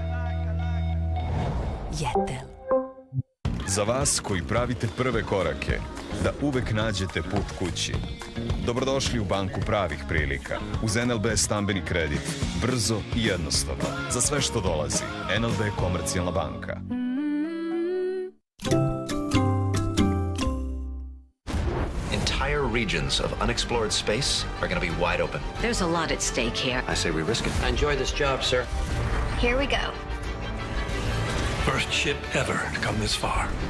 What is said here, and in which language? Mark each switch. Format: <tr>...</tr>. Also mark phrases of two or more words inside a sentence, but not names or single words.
<sr>Jetel. Za vas koji pravite prve korake, da uvek nađete put kući. Dobrodošli u banku pravih prilika. Uz NLB stambeni kredit. Brzo i jednostavno. Za sve što dolazi. NLB Komercijalna banka.</sr> <en>Entire regions of unexplored space are going to be wide open. There's a lot at stake here. I say we risk it. I enjoy this job, sir. Here we go. First ship ever to come this far.</en>